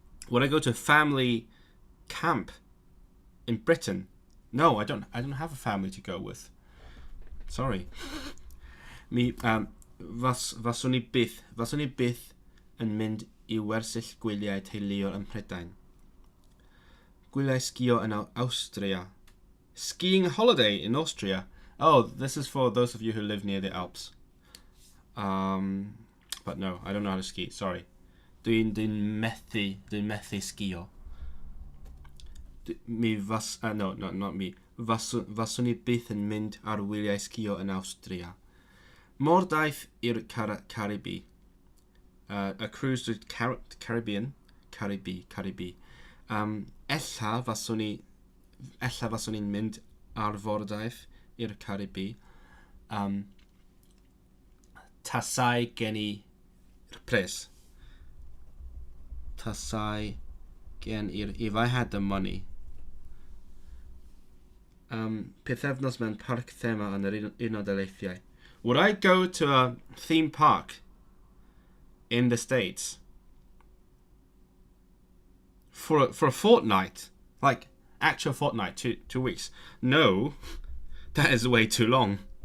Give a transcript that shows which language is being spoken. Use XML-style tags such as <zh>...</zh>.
<en>Would I go to a family camp in Britain? No, I don't have a family to go with. Sorry.</en> <cy>Mi faswn i byth yn mynd I wersyll gwyliau teuluol ym Mhrydain. Gwyliau sgïo yn Austria.</cy> <en>Skiing holiday in Austria. Oh, this is for those of you who live near the Alps. But no, I don't know how to ski. Sorry.</en> <cy>Dwi'n methu sgïo.</cy> <en>No, not me.</en> <cy>Faswn I byth yn mynd ar wyliau sgïo yn Austria. Mordaeth i'r Caribi.</cy> <en>A cruise to Caribbean.</en> <cy>Caribi. Ella faswn i'n mynd ar fordaeth i'r Caribi. Tasai gen i'r pres. Tasai gen i'r...</cy> <en>If I had the money.</en> <cy>Pythefnos mewn parc thema yn yr Unol Daleithiau.</cy> <en>Would I go to a theme park in the States for a fortnight? Like, actual fortnight, 2 weeks? No, that is way too long.</en>